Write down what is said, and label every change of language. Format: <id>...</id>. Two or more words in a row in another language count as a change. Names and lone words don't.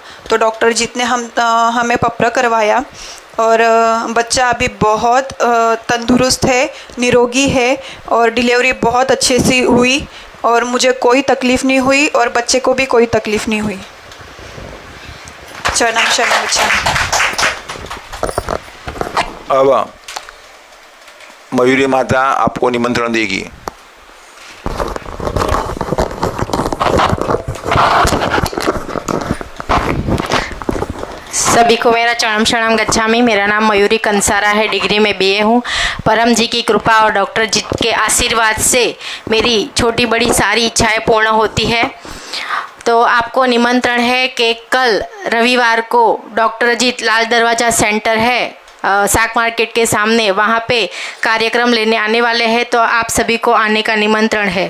<hi>तो डॉक्टर जी ने हमें पप्र करवाया, और बच्चा अभी बहुत तंदुरुस्त है, निरोगी है, और डिलीवरी बहुत अच्छे से हुई, और मुझे कोई तकलीफ़ नहीं हुई, और बच्चे को भी कोई तकलीफ़ नहीं हुई।</hi> <pi>चरणम शरणम गच्छामि।</pi> <hi>अब मयूरी माता आपको निमंत्रण देगी। सभी को मेरा</hi> <pi>चरणम शरणम गच्छामि।</pi> <hi>मेरा नाम मयूरी कंसारा है, डिग्री में BA हूँ। परम जी की कृपा और डॉक्टर जी के आशीर्वाद से मेरी छोटी बड़ी सारी इच्छाएं पूर्ण होती है। तो आपको निमंत्रण है कि कल रविवार को डॉक्टर अजीत लाल दरवाज़ा सेंटर है साग मार्केट के सामने, वहाँ पे कार्यक्रम लेने आने वाले हैं, तो आप सभी को आने का निमंत्रण है।</hi>